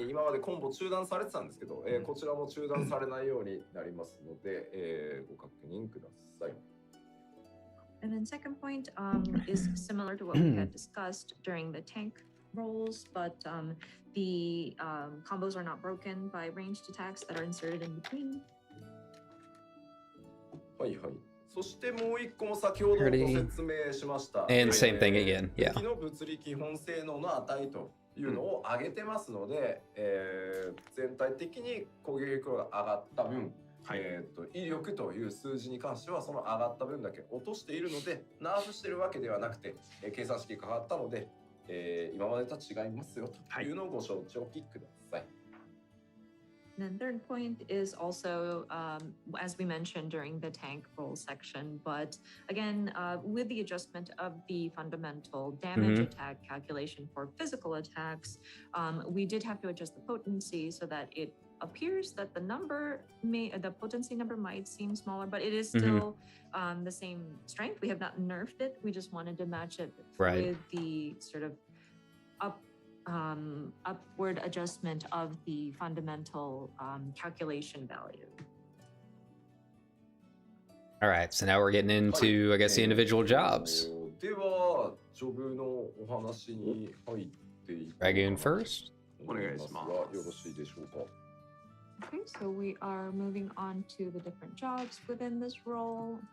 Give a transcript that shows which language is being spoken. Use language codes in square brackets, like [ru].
[ja] 今までコンボ中断されてたんですけど、こちらも中断されないようになりますので、ご確認ください。 [en] And then second point is similar to what we had discussed during the tank rolls, but the combos are not broken by ranged attacks that are inserted in between. [ja] はいはい。そしてもう一個も先ほどご説明しました。 [en] And same thing again. Yeah. [ja] 武器の物理基本性能の値というのを上げてますので、全体的に攻撃力が上がった分、威力という数字に関してはその上がった分だけ落としているので、ナーフしてるわけではなくて、計算式が変わったので、今までと違いますよというのをご承知おきください。 [en] And then third point is also, as we mentioned during the tank roll section, but again, with the adjustment of the fundamental damage attack calculation for physical attacks, we did have to adjust the potency so that it appears that the potency number might seem smaller, but it is still the same strength. We have not nerfed it. We just wanted to match it with the sort of upward adjustment of the fundamental calculation value. All right, so now we're getting into, I guess, the individual jobs. [ja] では、ジョブのお話に入っていきます。 [en] Dragoon first. [ja] お願いします。よろしいでしょうか。 [en] Okay, so we are moving on to the different jobs within this role.